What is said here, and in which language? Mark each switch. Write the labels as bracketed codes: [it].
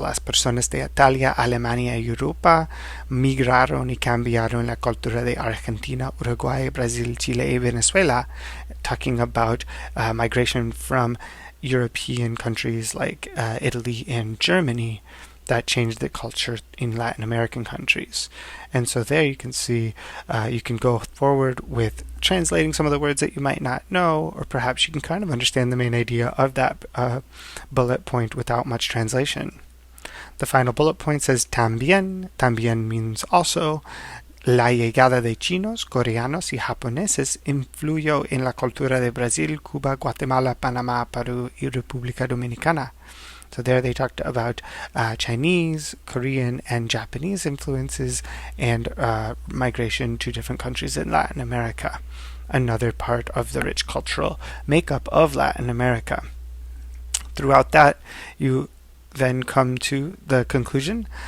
[es] Las personas de Italia, Alemania y Europa migraron y cambiaron la cultura de Argentina, Uruguay, Brazil, Chile y Venezuela, [en] talking about migration from European countries like Italy and Germany that changed the culture in Latin American countries. And so there you can see, you can go forward with translating some of the words that you might not know, or perhaps you can kind of understand the main idea of that bullet point without much translation. The final bullet point says también. También means also. [es] La llegada de chinos, coreanos y japoneses influyó en la cultura de Brasil, Cuba, Guatemala, Panamá, Perú y República Dominicana. [en] So there they talked about Chinese, Korean, and Japanese influences and migration to different countries in Latin America, another part of the rich cultural makeup of Latin America. Throughout that, you then come to the conclusion.